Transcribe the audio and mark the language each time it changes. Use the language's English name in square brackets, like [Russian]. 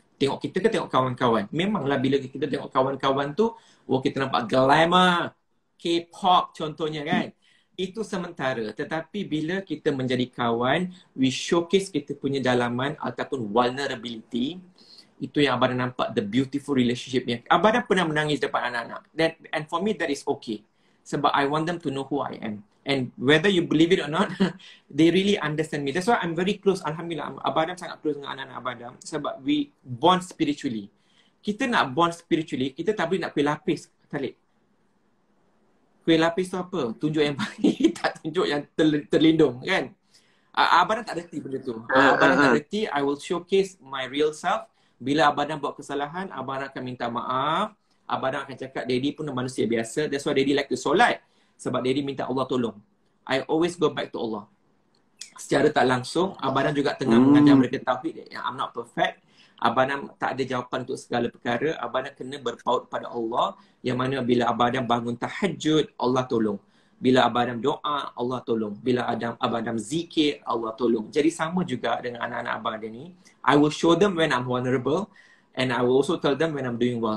[Malay] Tengok kita ke tengok kawan-kawan. Memanglah bila kita tengok kawan-kawan tu, kita nampak glamour, K-pop contohnya kan. Itu sementara. Tetapi bila kita menjadi kawan, [English] we showcase [Malay] kita punya dalaman ataupun vulnerability. Itu yang Abadam nampak [English] the beautiful relationship [Malay] ni. Abadam pernah menangis depan anak-anak. [English] And for me that is okay. [Malay] Sebab [English] I want them to know who I am. And whether you believe it or not, they really understand me. That's why I'm very close. [Malay] Alhamdulillah, Abadam sangat close dengan anak-anak Abadam. [English] Sebab we bond spiritually. [Malay] Kita nak [English] bond spiritually, [Malay] kita tak boleh nak kuih lapis, Talib. Kuih lapis tu apa? Tunjuk yang baik, tak tunjuk yang terlindung, kan? Abadam tak reti benda tu. Abadam tak reti, [English] I will showcase my real self. [Malay] Bila Abadam buat kesalahan, Abadam akan minta maaf. Abadam akan cakap, Daddy pun manusia biasa. [English] That's why Daddy like to solat. [Malay] Sebab Daddy minta Allah tolong. [English] I always go back to Allah. [Malay] Secara tak langsung, Abadam juga tengah mengajar mereka tauhid yang [English] I'm not perfect. [Malay] Abang tak ada jawapan untuk segala perkara. Abang kena berpaut pada Allah, yang mana bila abang bangun tahajud, Allah tolong. Bila abang doa, Allah tolong. Bila abang zikir, Allah tolong. Jadi sama juga dengan anak-anak abang dia ni. [English] I will show them when I'm vulnerable, and I will also tell them when I'm doing well.